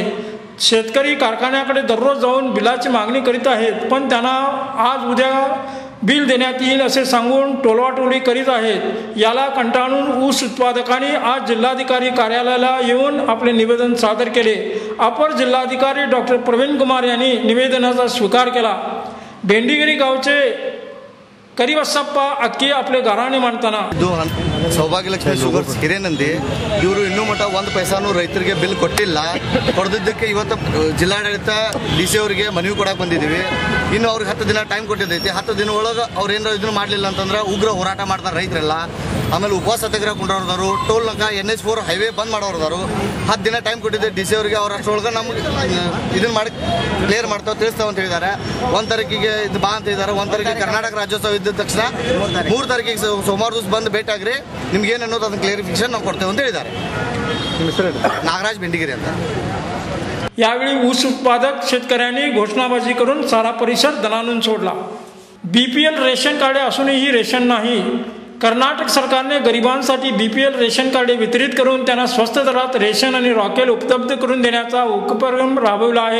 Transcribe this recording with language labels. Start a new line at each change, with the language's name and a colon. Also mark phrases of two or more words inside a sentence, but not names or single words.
Marathi: शेतकरी कारखान्याकडे दररोज जाऊन बिलाची मागणी करीत आहेत, पण त्यांना आज उद्या बिल देण्यात येईल असे सांगून टोलवाटोली करीत आहेत. याला कंटाळून ऊस उत्पादकांनी आज जिल्हाधिकारी कार्यालयाला येऊन आपले निवेदन सादर केले. अपर जिल्हाधिकारी डॉक्टर प्रवीण कुमार यांनी निवेदनाचा स्वीकार केला. बेंडीगिरी गावचे ಕರಿಬಸಪ್ಪ ಅಕ್ಕಿ आपले गाऱ्हाणे मांडतात.
Kannada: ಇದು ಸೌಭಾಗ್ಯಲಕ್ಷ್ಮಿ ಶುಗರ್ಸ್ ಹಿರೇನಂದಿ ಇವರು ಇನ್ನೂ ಮಟ್ಟ 1 ಪೈಸಾನು ರೈತರಿಗೆ ಬಿಲ್ ಕೊಟ್ಟಿಲ್ಲ. ಕೊಡದಿದ್ದಕ್ಕೆ ಇವತ್ತು ಜಿಲ್ಲಾಡಳಿತ DC ಅವರಿಗೆ ಮನವಿ ಕೊಡಕ್ಕೆ ಬಂದಿದ್ದೀವಿ. ಇನ್ನು ಅವ್ರಿಗೆ 10 ದಿನ ಟೈಮ್ ಕೊಟ್ಟಿದ್ದೈತಿ. 10 ದಿನ ಒಳಗೆ ಅವ್ರು ಏನಾರ ಇದನ್ನು ಮಾಡಲಿಲ್ಲ ಅಂತಂದ್ರೆ ಉಗ್ರ ಹೋರಾಟ ಮಾಡ್ತಾರೆ ರೈತರೆಲ್ಲ. ಆಮೇಲೆ ಉಪವಾಸ ಸತ್ಯಾಗ್ರಹ ಕೊಂಡವ್ರದಾರು, ಟೋಲ್ ನಾಕ NH4 ಹೈವೇ ಬಂದ್ ಮಾಡೋರದಾರು. 10 ದಿನ ಟೈಮ್ ಕೊಟ್ಟಿದ್ದೆ DC ಅವರಿಗೆ. ಅವ್ರು ಅಷ್ಟರೊಳಗೆ ನಮ್ಗೆ ಇದನ್ನು ಮಾಡಿ ಕ್ಲಿಯರ್ ಮಾಡ್ತಾವೆ, ತಿಳಿಸ್ತಾವೆ ಅಂತ ಹೇಳಿದ್ದಾರೆ. 1 ತಾರೀಕಿಗೆ ಇದು ಬಾ ಅಂತ ಹೇಳಿದ್ದಾರೆ. 1 ತಾರೀಕಿಗೆ ಕರ್ನಾಟಕ ರಾಜ್ಯೋತ್ಸವ ಇದ್ದ ತಕ್ಷಣ 3 ತಾರೀಕಿಗೆ ಸೋಮವಾರ ದಿವಸ ಬಂದು ಭೇಟಿ ಆಗ್ರಿ, ನಿಮ್ಗೆ ಏನು ಅನ್ನೋದು ಅದನ್ನ ಕ್ಲಿಯರಿಫಿಕೇಶನ್ ನಾವು ಕೊಡ್ತೇವೆ ಅಂತ ಹೇಳಿದ್ದಾರೆ. नागराज बेंडीगिरी ಅಂತ.
Marathi: यावेळी ऊस उत्पादक शेतकऱ्यांनी घोषणाबाजी करून सारा परिसर दणाणून सोडला. BPL
English: ration card
Marathi: असूनही रेशन नाही. कर्नाटक सरकारने गरिबांसाठी BPL
English: ration card
Marathi: वितरित करून त्यांना स्वस्त दरात रेशन आणि रॉकेल उपलब्ध करून देण्याचा उपक्रम राबवला आहे.